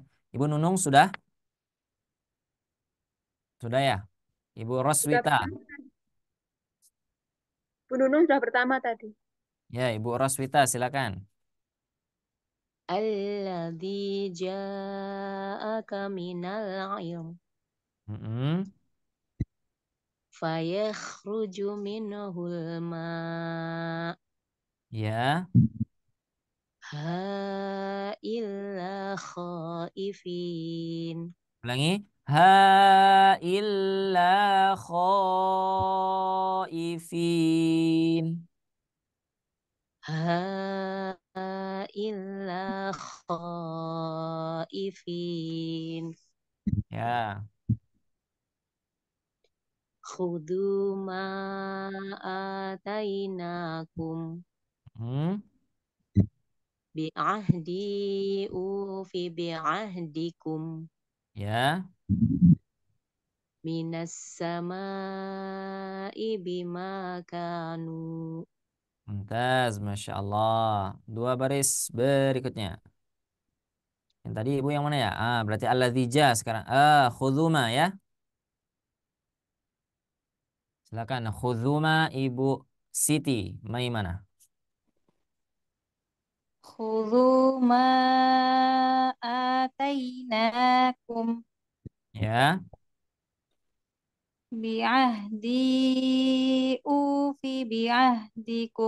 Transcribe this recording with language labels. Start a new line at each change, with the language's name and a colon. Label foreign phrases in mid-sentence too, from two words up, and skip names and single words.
Indonesian: Ibu Nunung sudah? Sudah ya? Ibu Sudah Roswita. pertama. Bu Nunung sudah pertama tadi. Ya, Ibu Roswita silakan.
Arabic: الذي جاءك من العلم Mm-mm. فيخرج منه الماء'
Indonesian: Ya.
Arabic: ها إلا خائفين
Indonesian: Ulangi.
Arabic: ها إلا خائفين. ها إلا خائفين
Indonesian: Ya.
Arabic: خذوا ما آتيناكم Hmm. بعهدي أوف بعهدكم
Indonesian: Ya.
Arabic: من السماء بما كانوا.
Indonesian: Mumtaz,
Arabic: ما شاء الله.
Indonesian: Dua baris berikutnya. Yang tadi Ibu yang mana ya? Ah, berarti alladzija sekarang. Ah, khuduma ya. Silakan. Khuduma Ibu Siti Maimana.
Arabic: خذوا ما آتيناكم
Indonesian: Ya,
Arabic: بعهدي أوف بعهدكم